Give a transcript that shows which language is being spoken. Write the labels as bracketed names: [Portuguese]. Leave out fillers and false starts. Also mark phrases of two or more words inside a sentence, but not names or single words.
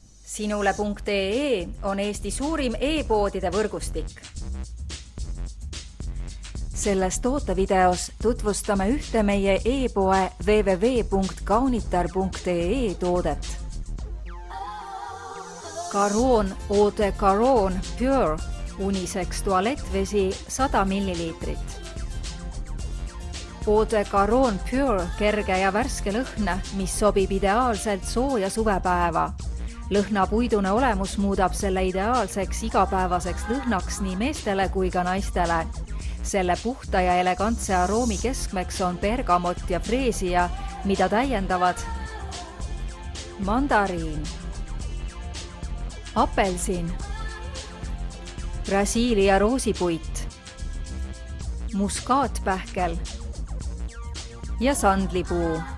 [Estonian] Sinule.ee on Eesti suurim e-poodide võrgustik. Selles tootevideos tutvustame ühte meie e-poe www.kaunitar.ee toodet. Caron Eau de Caron Pure unisex tualettvesi 100 ml. Eau de Caron Pure kerge ja värske lõhn, mis sobib ideaalselt sooja suvepäeva. Lõhnapuidune olemus muudab selle ideaalseks igapäevaseks lõhnaks nii meestele kui ka naistele. Selle puhta ja elegantse aroomi keskmeks on bergamot ja freesia, mida täiendavad mandariin, apelsin, Brasiilia roosipuit, muskaatpähkel ja sandlipuu.